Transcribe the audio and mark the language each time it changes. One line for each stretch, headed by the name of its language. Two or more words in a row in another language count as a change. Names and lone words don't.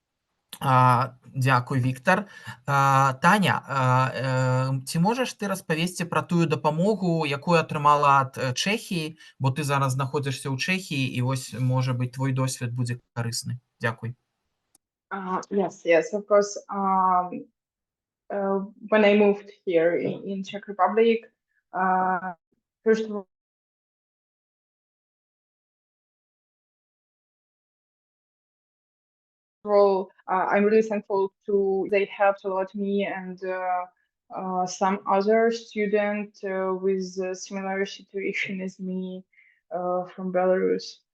Belarusian: Дзякуй, Віктор. Таня, ці можаш ты распавесці пра тую дапамогу, якую атрымала ад Чэхіі, бо ты зараз знаходзішся ў Чэхіі, і можа быць, твой досвед будзе карысны. Дзякуй.
English: Yes, of course. when I moved here in Czech Republic, first of all, I'm really thankful to they helped a lot me and some other student with a similar situation as me from Belarus.